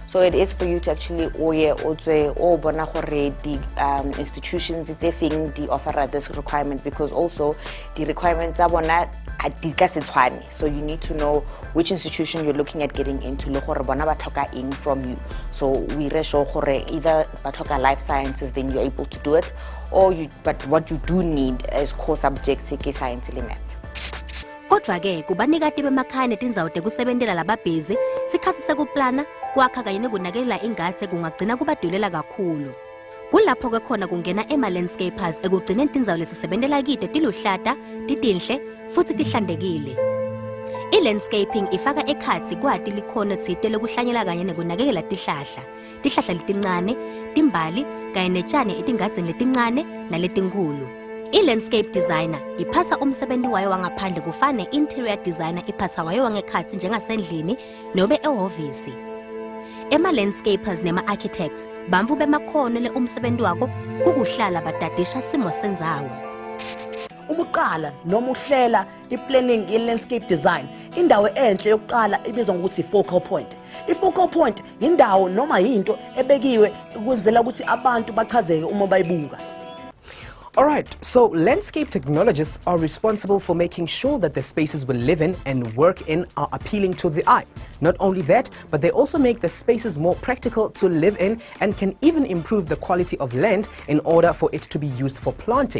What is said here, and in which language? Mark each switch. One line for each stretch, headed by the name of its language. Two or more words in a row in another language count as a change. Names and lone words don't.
English: So it is for you to actually the institutions they offer this requirement, because also the requirements are so you need to know which institution you're looking at getting into from you. So we ratio either life sciences, then you're able to do it, or but what you do need is core subjects science and maths.
Swati: Kodwa-ke kubanikati bemakhaya netindzawo tekusebentela lababhizi sikhatsi sekuplana kwakha kanye nekunakekela ingadi kungagcina kubadulela kakhulu. Kulapho-ke khona kungena ema-landscapers ekugcineni tindzawo lesisebentela kito tiluhlata, titinhle, futhi tihlantekile. I-landscaping ifaka ekhatsi kwati likhono tsite lekuhlanyela kanye nekunakekela tihlahla letincane, timbali kanye netshane etingadzini letincane naletinkulu. I-
English: landscape designer
Swati: iphatha umsebenzi wayo wangaphandle kufane
English: interior designer
Swati: iphatha wayo wangekhatsi njengasendlini nobe ehhovisi. Ema-landscapers nema-architects bamvu bemakhono le umsebenzi wako kukuhlala badadisha simo sendzawo.
Zulu: Umuqala noma uhlela i-planning ye-
English: landscape design,
Zulu: indawo enhle yokuqala ibizwa ngokuthi
English: focal point.
Zulu: I-
English: focal point
Zulu: indawo noma yinto ebekiwe ukwenzela ukuthi abantu bachazeke uma bayibuka.
English: Alright, so landscape technologists are responsible for making sure that the spaces we live in and work in are appealing to the eye. Not only that, but they also make the spaces more practical to live in and can even improve the quality of land in order for it to be used for planting.